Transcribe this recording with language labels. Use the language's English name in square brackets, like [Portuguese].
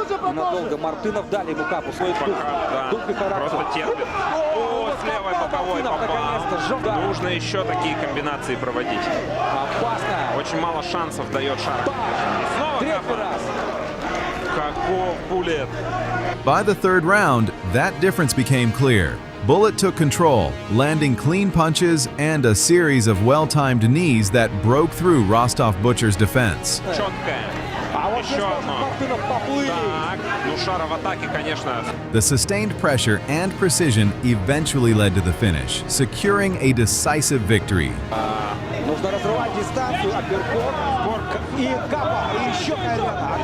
[Russian] Ненадолго Мартынов, дали ему капу, свой дух. Да, Дух и характер. просто терпит. О, с левой боковой Наконец-то, попал. Нужно еще такие комбинации проводить. Опасно. Очень мало шансов дает Шара. Снова Третий капа. раз. Каков булет. [English] By the 3rd round, that difference became clear. Bullet took control, landing clean punches and a series of well-timed knees that broke through Rostov Butcher's defense. [Russian] Четкая. Еще одно. Так, ну Шара в атаке, конечно. [English] The sustained pressure and precision eventually led to the finish, securing a decisive victory. [Russian] Нужно разрывать дистанцию, апперкот, и капа, и еще колено.